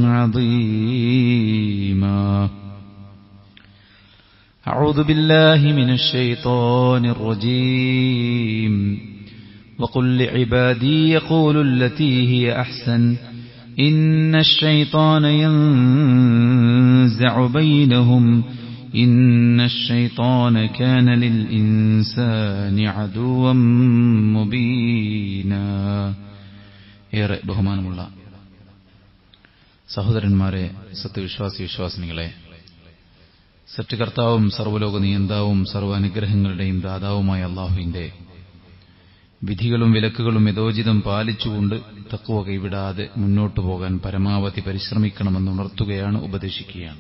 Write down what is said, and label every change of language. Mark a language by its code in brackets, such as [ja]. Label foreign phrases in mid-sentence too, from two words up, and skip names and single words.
[ar] عظيما أعوذ بالله من الشيطان الرجيم وقل لعبادي يقولوا التي هي أحسن إن الشيطان ينزع بينهم إن الشيطان كان للإنسان عدوا مبينا [ml] ഏറെ ബഹുമാനമുള്ള സഹോദരന്മാരെ, സത്യവിശ്വാസികളെ, സൃഷ്ടികർത്താവും സർവ്വലോക നിയന്താവും സർവ്വാനുഗ്രഹങ്ങളുടെയും ദാതാവുമായ അല്ലാഹുവിന്റെ വിധികളും വിലക്കുകളും യഥോചിതം പാലിച്ചുകൊണ്ട് തഖ്വ കൈവിടാതെ മുന്നോട്ടു പോകാൻ പരമാവധി പരിശ്രമിക്കണമെന്ന് ഉണർത്തുകയാണ്, ഉപദേശിക്കുകയാണ്.